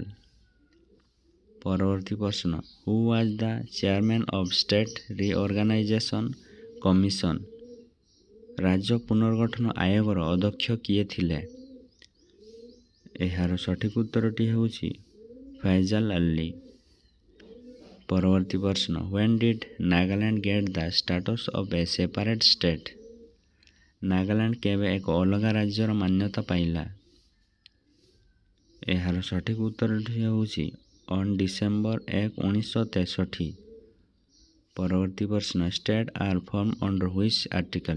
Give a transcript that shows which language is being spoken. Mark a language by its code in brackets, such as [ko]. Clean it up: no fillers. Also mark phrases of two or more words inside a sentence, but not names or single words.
[or] ପରବର୍ତ୍ତୀ ପ୍ରଶ୍ନ, [en] who was the chairman of state reorganisation commission? [or] ରାଜ୍ୟ ପୁନର୍ଗଠନ ଆୟୋଗର ଅଧ୍ୟକ୍ଷ କିଏ ଥିଲେ? ଏହାର ସଠିକ ଉତ୍ତରଟି ହେଉଛି ଫୈଜାଲ ଅଲ୍ଲୀ। ପରବର୍ତ୍ତୀ ପ୍ରଶ୍ନ, [en] when did Nagaland get the status of a separate state? [or] ନାଗାଲାଣ୍ଡ କେବେ ଏକ ଅଲଗା ରାଜ୍ୟର ମାନ୍ୟତା ପାଇଲା? ଏହାର ସଠିକ ଉତ୍ତରଟି ହେଉଛି ଡିସେମ୍ବର 1, 1963। ପରବର୍ତ୍ତୀ ପ୍ରଶ୍ନ, [en] state are form under which article?